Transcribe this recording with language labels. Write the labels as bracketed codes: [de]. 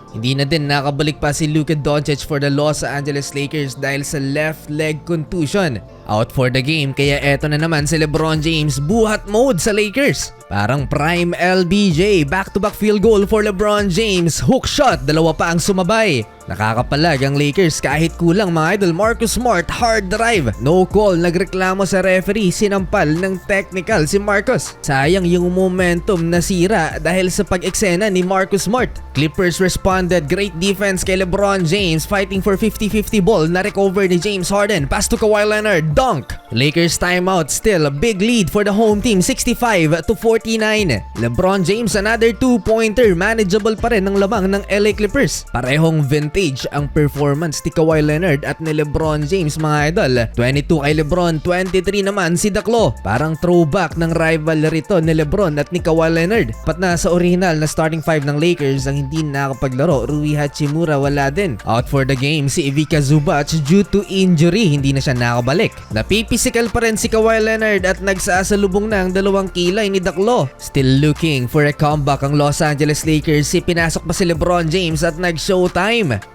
[tl] Hindi na din nakabalik pa si Luka Doncic for the Los Angeles Lakers dahil sa left leg contusion. [en] Out for the game, [tl] kaya eto na naman si LeBron James, buhat mode sa Lakers. [en] Parang prime LBJ, back-to-back field goal for LeBron James, hook shot, [tl] dalawa pa ang sumabay. Nakakapalag ang Lakers kahit kulang mga idol. Marcus Smart, hard drive, no call, nagreklamo sa referee, sinampal ng technical si Marcus. Sayang yung momentum nasira dahil sa pag-eksena ni Marcus Smart. [en] Clippers responded, great defense kay LeBron James, fighting for 50-50 ball, na-recover ni James Harden, pass to Kawhi Leonard, dunk. Lakers timeout, still a big lead for the home team, 65-49. [tl] LeBron James, another 2-pointer, manageable pa rin ang lamang ng LA Clippers. Parehong vintage ang performance ni Kawhi Leonard at ni LeBron James mga idol. 22 kay LeBron, 23 naman si Daklo. Parang throwback ng rivalry to ni LeBron at ni Kawhi Leonard. Pat na sa original na starting 5 ng Lakers ang hindi nakapaglaro, Rui Hachimura wala din. [en] Out for the game [tl] si Ivica Zubac due to injury, hindi na siya nakabalik. Napipisikal pa rin si Kawhi Leonard at nagsasalubong na ang dalawang kilay ni Daklo. [en] Still looking for a comeback [tl] ang Los Angeles Lakers, pinasok pa si LeBron James at nag-showtime.